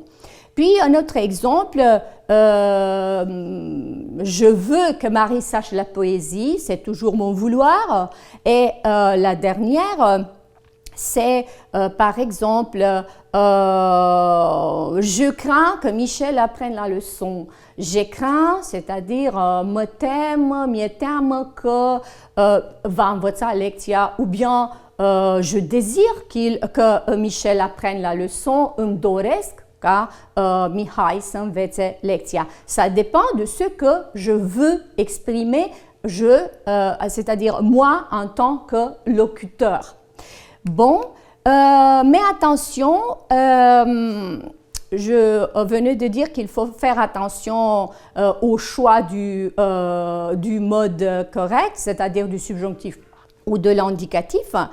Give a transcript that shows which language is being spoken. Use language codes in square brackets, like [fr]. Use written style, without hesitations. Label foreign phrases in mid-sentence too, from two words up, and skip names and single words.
[fr] Puis un autre exemple, je veux que Marie sache la poésie, c'est toujours mon vouloir. Et la dernière, c'est par exemple, je crains que Michel apprenne la leçon. Je crains, c'est-à-dire [ro] me teme, mi teme que va învăța lecția, [fr] ou bien je désire que Michel apprenne la leçon, [ro] îmi doresc ca Mihai să învețe lecția. [fr] Ça dépend de ce que je veux exprimer, c'est-à-dire moi en tant que locuteur. Bon, mais attention, je venais de dire qu'il faut faire attention au choix du mode correct, c'est-à-dire du subjonctif ou de l'indicatif.